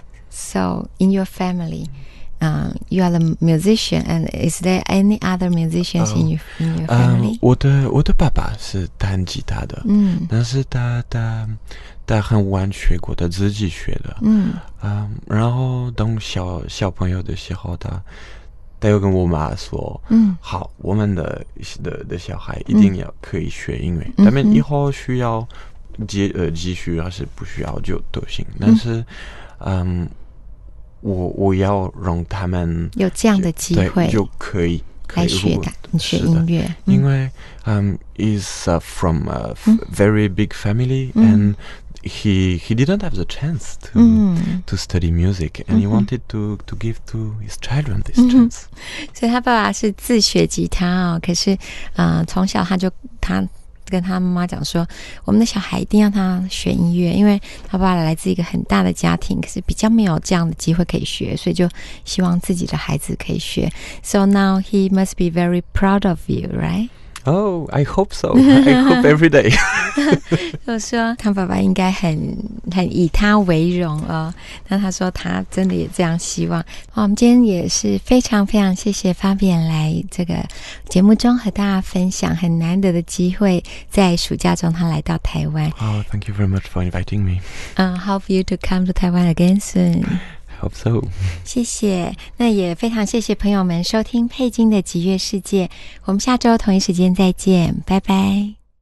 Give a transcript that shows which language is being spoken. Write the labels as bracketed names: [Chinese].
[English] So in your family。You are the musician, and is there any other musicians in your family? [Chinese] 我的爸爸是弹吉他的，但是他很晚学过，他自己学的，然后当小朋友的时候，他又跟我妈说，好，我们的小孩一定要可以学音乐，他们以后需要继续还是不需要就都行，但是我要让他们有这样的机会就可以来学音乐，因为 [English] is from a very big family and he didn't have the chance to study music and he wanted to give to his children this chance。 [Chinese] 所以他爸爸是自学吉他可是从小他跟他妈妈讲说，我们的小孩一定要他学音乐，因为他爸爸来自一个很大的家庭，可是比较没有这样的机会可以学，所以就希望自己的孩子可以学。 [English] So now he must be very proud of you, right? Oh, I hope so. I hope every day. [Chinese] 我说他爸爸应该很以他为荣那他说他真的也这样希望。我们今天也是非常非常谢谢Fabian来这个节目中和大家分享很难得的机会，在暑假中他来到台湾。 [English] Oh, thank you very much for inviting me. Hope you to come to Taiwan again soon.Hope so. [Chinese] 谢谢，那也非常谢谢朋友们收听佩金的极乐世界，我们下周同一时间再见，拜拜。